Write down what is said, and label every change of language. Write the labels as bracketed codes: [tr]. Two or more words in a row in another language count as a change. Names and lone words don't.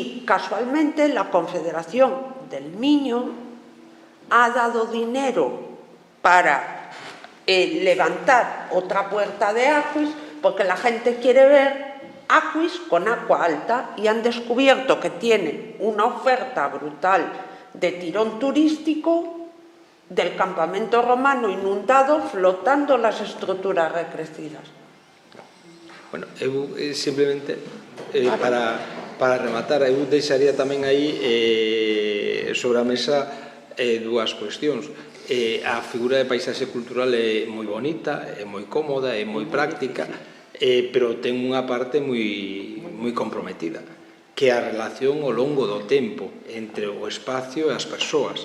[es] Y casualmente la Confederación del Miño ha dado dinero para levantar otra puerta de Aquis, porque la gente quiere ver Aquis con agua alta, y han descubierto que tiene una oferta brutal de tirón turístico del campamento romano inundado, flotando las estructuras recrecidas. [gl] Bueno, eu simplemente para rematar, eu deixaría tamén aí sobre a mesa dúas cuestións. A figura de paisaxe cultural é moi bonita, é moi cómoda, é moi práctica, pero ten unha parte moi comprometida, que é a relación ao longo do tempo entre o espacio e as persoas.